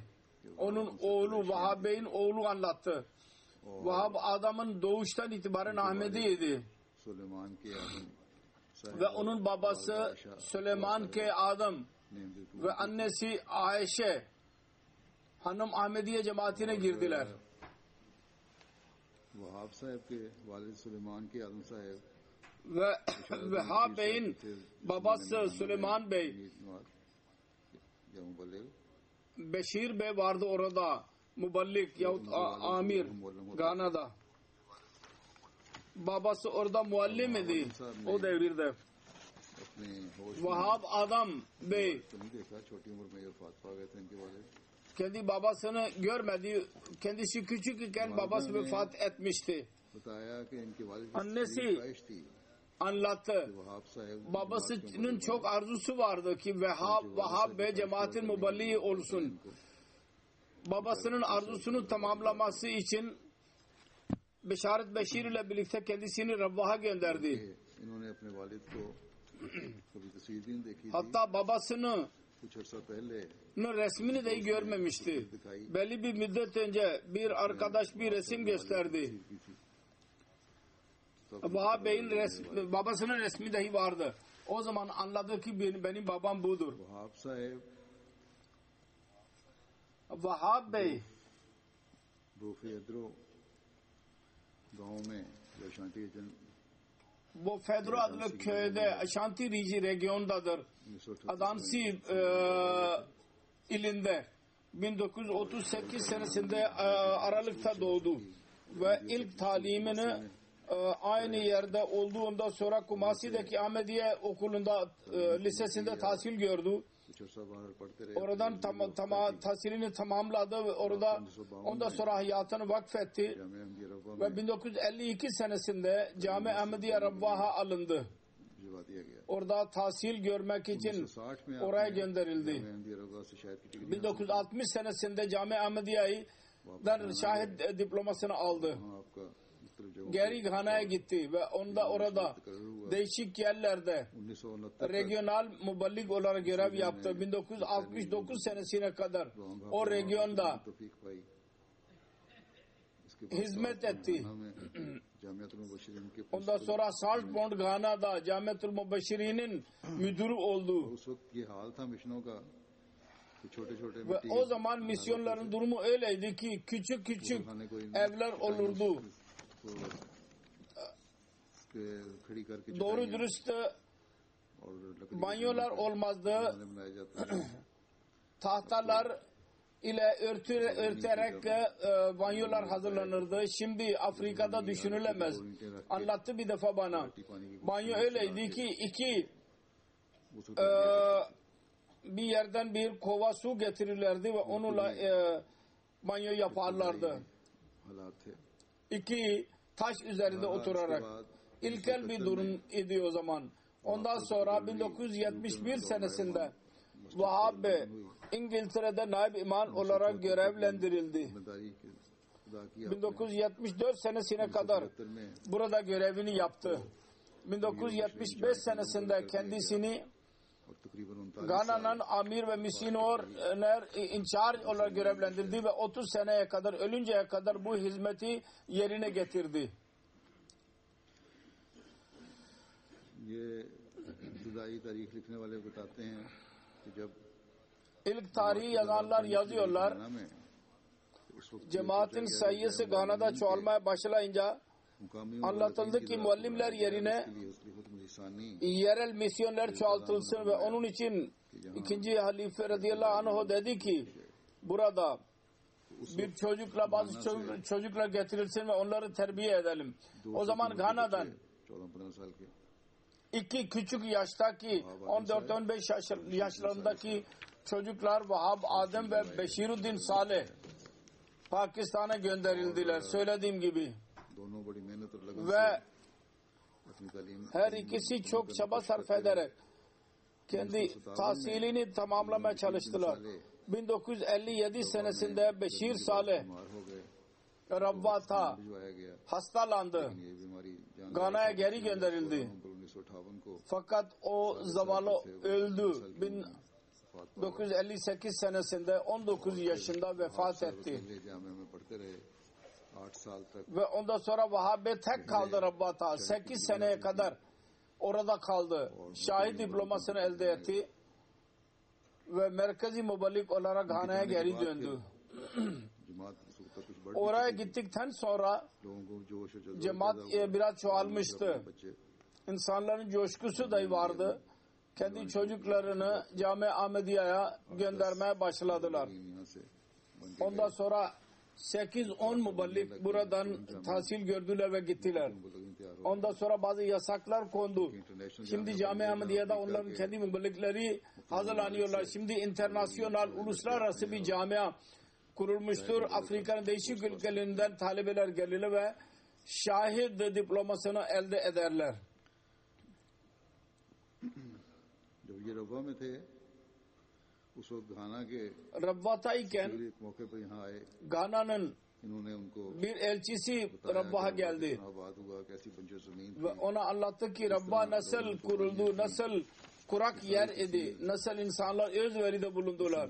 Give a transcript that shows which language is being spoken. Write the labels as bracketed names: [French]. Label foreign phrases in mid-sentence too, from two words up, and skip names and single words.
[Turkish] Onun oğlu Vahab Bey'in oğlu anlattı. Vahab Adam'ın doğuştan itibaren Ahmedi'ydi. Ve onun babası Süleyman K. Adam ve annesi Ayşe hanım Ahmediye cemaatine girdiler. [Urdu] وہاب صاحب کے والد سلیمان کے آدم صاحب [Turkish] Ve Vahab Bey'in babası Süleyman Bey, [Urdu] یا مبلغ [Turkish] Beşir Bey vardı orada. muballik yahut amir Gana'da. Babası orada muallim idi o devirde. [Urdu] اپنے ہوش [Turkish] Vahab Adam Bey [Urdu] تو نہیں دیکھا، چھوٹی عمر میں یہ وفات پا گئے تھے ان کے والد. [Turkish] kendi babasını görmedi. Kendisi küçük iken babası vefat etmişti. [Urdu] بتایا کہ ان کے والد [Turkish] Annesi [Urdu] کی خواہش تھی [Turkish] anlattı. [Urdu] وہاب صاحب [Turkish] Babasının çok arzusu vardı ki Vahab Bey cemaatin muballiği olsun. Babasının arzusunu tamamlaması için Beşaret Beşir ile birlikte kendisini Rabbaha gönderdi. [Urdu] انہوں نے اپنے والد کو کبھی تصویر بھی نہیں دیکھی تھی. [Turkish] Hatta babasının [Urdu] کچھ عرصہ پہلے [Turkish] resmini de görmemişti. Belli bir müddet önce bir arkadaş bir resim gösterdi. Vahab Bey'in babasının resmi dahi vardı. O zaman anladı ki benim babam budur. [Urdu] وہاب صاحب [Turkish] Vahab Bey [Urdu] روفے ادرو گاؤں میں یا شانتی جن [Turkish] bu Fedro adlı köyde Ashanti regiondadır. 1938 Adansi ilinde 1938 senesinde Aralık'ta doğdu ve ilk talimini aynı yerde olduğundan sonra Kumasi'deki Ahmediye okulunda lisesinde tahsil gördü. [Urdu] کچھ عرصہ باہر پڑھتے رہے. [Turkish] Oradan tahsilini tamamladı ve ondan sonra hayatını vakfetti [Urdu] جامعہ احمدیہ ربوہ [Turkish] ve [Urdu] में [Turkish] 1952 senesinde Cami Ahmediye Rabbaha alındı. [Urdu] بھجوا دیا گیا. [Turkish] Orada tahsil görmek için [Urdu] 1960 میں [Turkish] oraya [Urdu] آپ نے [Turkish] gönderildi. [Urdu] جامعہ احمدیہ ربوہ سے شاید کی ڈگری [Turkish] 1960 senesinde Cami Ahmediye'den şahit diplomasını aldı. [Urdu] وہاں آپ کا مختلف جگہوں [Turkish] Geri Ghana'ya gitti ve orada değişik yerlerde 1969 regional muballik olarak görev yaptı. 1969 senesine kadar o regionda [Urdu] توفیق پائی۔ اس کے [Turkish] hizmet etti. [Urdu] میں جامعۃ المبشرین کے [Turkish] Ondan sonra Salt Pond Ghana'da Camiatul Mubashşirin'in müdürü oldu. [Urdu] اس وقت یہ حال تھا مشنوں کا کہ چھوٹے چھوٹے [Turkish] Ve o zaman misyonların durumu öyleydi ki küçük küçük evler olurdu. [Urdu] کھڑی کر کے [Turkish] Doğru dürüst [Urdu] اور لکڑی [Turkish] banyolar olmazdı. [Urdu] بنائے جاتے ہیں. [Turkish] Tahtalar ile örterek banyolar hazırlanırdı. Şimdi Afrika'da düşünülemez. Anlattı bir defa bana. Banyo öyleydi ki [Urdu] उस [Turkish] bir yerden bir kova su getirirlerdi ve onunla banyo yaparlardı. [Urdu] حالات تھے. [Turkish] İki taş üzerinde oturarak. İlkel bir durum idi o zaman. Ondan sonra 1971 senesinde Vahab Bey İngiltere'de naib imam olarak görevlendirildi. [Urdu] ذمہ داری کے ادا کیا. [Turkish] 1974 senesine kadar burada görevini yaptı. 1975 senesinde kendisini [Urdu] اور تقریباً 39 [Turkish] Gana'nın amir ve misyoner incharge olarak görevlendirdi ve 30 seneye kadar ölünceye kadar bu hizmeti yerine getirdi. [Urdu] یہ ابتدائی تاریخ لکھنے والے بتاتے ہیں کہ جب [Turkish] İlk tarihi yazanlar yazıyorlar. [Urdu] گھانا میں اس وقت [Turkish] Cemaatin sayısı Gana'da çoğalmaya başlayınca [Urdu] मुकामी [Turkish] anlatıldı ki muallimler yerine yerel misyoner çoğaltılsın ve onun için ikinci halife [Arabic] رضي الله عنه [Turkish] dedi ki burada bir bazı çocuklar getirilsin ve onları terbiye edelim. O zaman Gana'dan [Urdu] 14-15 سال کے [Turkish] iki küçük yaştaki 14-15 yaşlarındaki çocuklar Vahab Adem ve Beşiruddin Saleh Pakistan'a gönderildiler. Söylediğim gibi. [Urdu] دونوں بڑی محنت اور لگن [Turkish] Ve [Urdu] سے اپنی تعلیم [Turkish] her ikisi çok çaba sarf ederek kendi tahsilini tamamlamaya çalıştılar. 1957 senesinde Beşir Saleh [Urdu] بیمار ہو گئے, [Turkish] Rabbat'a [Urdu] بھجوایا گیا. [Turkish] hastalandı. [Urdu] یہ بیماری جان [Turkish] Gana'ya geri gönderildi. [Urdu] 1958 کو [Turkish] Fakat o zavallı öldü. 1958 senesinde 19 yaşında vefat etti. [Urdu] پہلے جامعہ میں پڑھتے رہے 8 سال تک. [Turkish] Ve ondan sonra Vahabe tek kaldı Rabbat'a. 8 seneye kadar orada kaldı. Şahit diplomasını elde etti. Ve merkezi muballik olarak Gana'ya geri döndü. [Urdu] جماعت اس وقت کچھ بڑھ [Turkish] Oraya gittikten sonra [Urdu] لوگوں کو جوش اور جذبہ [Turkish] cemaat biraz çoğalmıştı. [Urdu] बच्चे [Turkish] İnsanların coşkusu da vardı. Kendi çocuklarını Cami Ahmediye'ye göndermeye başladılar. [Urdu] یہاں سے بن کے [Turkish] Ondan sonra 8-10 muballik buradan tahsil gördüler ve gittiler. Ondan sonra bazı yasaklar kondu. Şimdi Cami-i Ahmediye'de onların kendi muballikleri hazırlanıyorlar. Şimdi internasyonel, uluslararası bir camia kurulmuştur. Afrika'nın değişik ülkelerinden talebeler gelirler ve şahit diplomasını elde ederler. [Urdu] جب یہ ربوہ میں تھے اس وقت گھانا کے [Turkish] Rabbata'yken [Urdu] ایک موقع پر یہاں آئے [Turkish] Gana'nın [Urdu] انہوں نے ان کو [Turkish] bir elçisi Rabbah'a geldi [Urdu] آباد ہوا کیسی بنجر زمین [Turkish] ve ona anlattı ki Rabbah nasıl kuruldu, nasıl kurak yer idi, nasıl insanlar özveride bulundular.